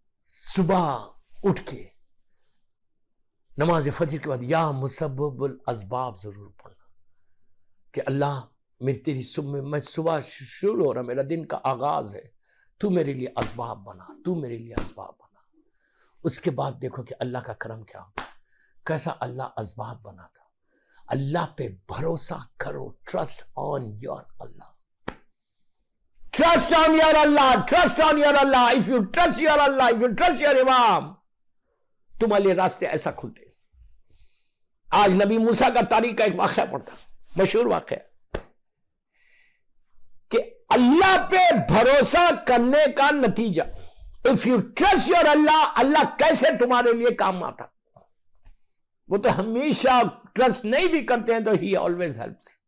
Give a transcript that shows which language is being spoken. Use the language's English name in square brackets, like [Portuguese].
[Urdu] صبح اٹھ کے نماز فجر کے بعد یا مسبب الاسباب ضرور پڑھنا کہ اللہ میری تیری میں صبح شروع ہو رہا, میرا دن کا آغاز ہے, تو میرے لیے اسباب بنا, تو میرے لیے اسباب بنا. اس کے بعد دیکھو کہ اللہ کا کرم کیا ہوگا, کیسا اللہ اسباب بناتا. اللہ پہ بھروسہ کرو, [English] Trust on your Allah, trust on your Allah, trust on your Allah. If you trust your Allah, if you trust your Imam, [Urdu] تمہارے لیے راستے ایسا کھلتے. آج نبی موسیٰ کا تاریخ کا ایک واقعہ پڑھتا, مشہور واقعہ کہ اللہ پہ بھروسہ کرنے کا نتیجہ, [English] if you trust your Allah, [Urdu] اللہ کیسے تمہارے لیے کام آتا. وہ تو ہمیشہ ٹرسٹ نہیں بھی کرتے ہیں تو [English] he always helps.